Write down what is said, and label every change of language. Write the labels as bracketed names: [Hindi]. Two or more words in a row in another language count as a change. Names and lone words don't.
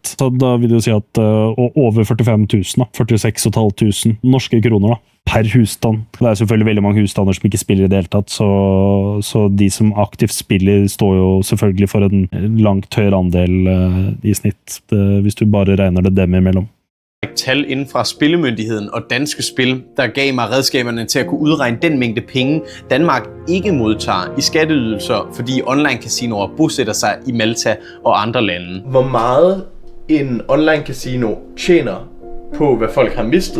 [Norwegian] Så da vil det jo si at over 45 000, 46 500 norske kroner da, per husstand. Det er selvfølgelig veldig mange husstander som ikke spiller i det hele tatt, så de som aktivt spiller står jo selvfølgelig for en langt høyere andel i snitt, hvis du bare regner det dem imellom. [Danish] Tal inden fra Spillemyndigheden og Danske Spil, der gav mig redskaberne til at kunne udregne den mængde penge, Danmark ikke modtager i skatteydelser, fordi online-casinoer bosætter sig i Malta og andre lande. Hvor meget en online-casino tjener på, hvad folk har mistet.